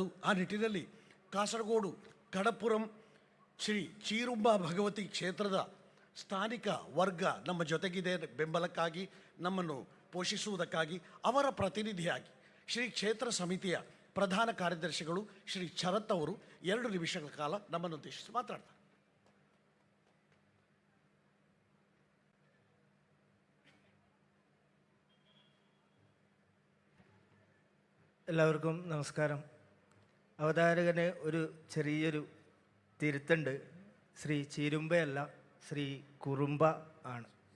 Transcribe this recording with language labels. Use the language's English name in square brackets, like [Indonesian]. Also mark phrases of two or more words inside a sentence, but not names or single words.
[Kannada] ಆ ನಿಟ್ಟಿನಲ್ಲಿ ಕಾಸರಗೋಡು ಕಡಪುರಂ ಶ್ರೀ ಚೀರುಂಬ ಭಗವತಿ ಕ್ಷೇತ್ರದ ಸ್ಥಾನಿಕ ವರ್ಗ ನಮ್ಮ ಜೊತೆಗಿದೆ. ಬೆಂಬಲಕ್ಕಾಗಿ, ನಮ್ಮನ್ನು ಪೋಷಿಸುವುದಕ್ಕಾಗಿ ಅವರ ಪ್ರತಿನಿಧಿಯಾಗಿ ಶ್ರೀ ಕ್ಷೇತ್ರ ಸಮಿತಿಯ ಪ್ರಧಾನ ಕಾರ್ಯದರ್ಶಿಗಳು ಶ್ರೀ ಶರತ್ ಅವರು 2 ನಿಮಿಷಗಳ ಕಾಲ ನಮ್ಮನ್ನು ಉದ್ದೇಶಿಸಿ ಮಾತನಾಡ್ತಾರೆ. [Malayalam] എല്ലാവർക്കും നമസ്കാരം. അവതാരകന് ഒരു ചെറിയൊരു തിരുത്തുണ്ട്. ശ്രീ ചീരുമ്പയല്ല, ശ്രീ കുറുമ്പ ആണ്.